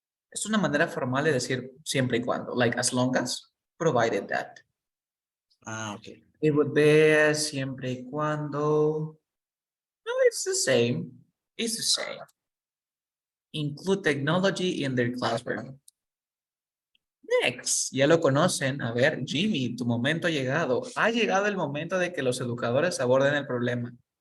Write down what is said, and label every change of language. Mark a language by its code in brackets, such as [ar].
[es] Es una manera formal de decir siempre y cuando, [en] like as long as, provided that. Okay. It would be siempre y cuando. No, it's the same. It's the same. Include technology in their classroom. [es] Next, ya lo conocen. A ver, Jimmy, tu momento ha llegado. Ha llegado el momento de que los educadores aborden el problema.